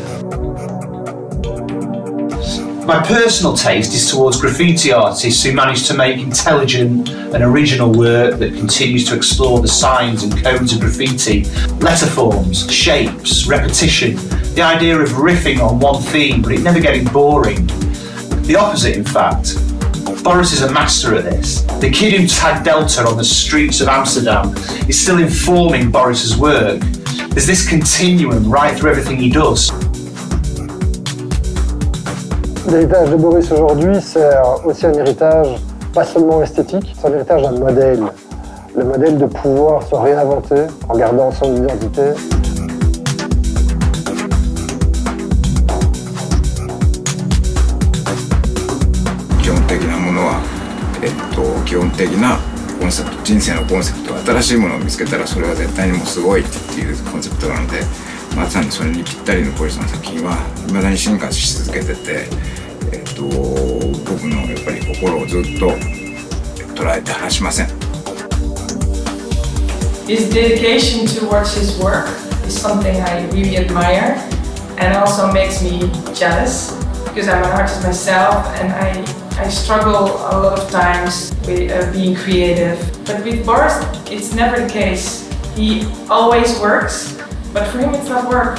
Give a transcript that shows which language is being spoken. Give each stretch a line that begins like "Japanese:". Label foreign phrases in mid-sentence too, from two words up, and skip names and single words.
English: My personal taste is towards graffiti artists who manage to make intelligent and original work that continues to explore the signs and codes of graffiti, letter forms, shapes, repetition, the idea of riffing on one theme but it never getting boring. The opposite, in fact. Boris is a master at this. The kid who tagged Delta on the streets of Amsterdam is still informing Boris's work. There's this continuum right through everything he does.
French: L'héritage de Boris aujourd'hui, c'est aussi un héritage pas seulement esthétique, c'est un héritage d'un modèle. Le modèle de pouvoir se réinventer en gardant son identité.
Japanese: 基本的なコンセプト、人生のコンセプト、新しいものを見つけたらそれは絶対にもうすごいっていうコンセプトなので、まさにそれにぴったりのボリスの作品は未だに進化し続けてて、僕のやっぱり心をずっと捉えて離しません。
English: His dedication towards his work is something I really admire and also makes me jealous because I'm an artist myself and I struggle a lot of times with being creative. But with Boris, it's never the case. He always works, but for him it's not work.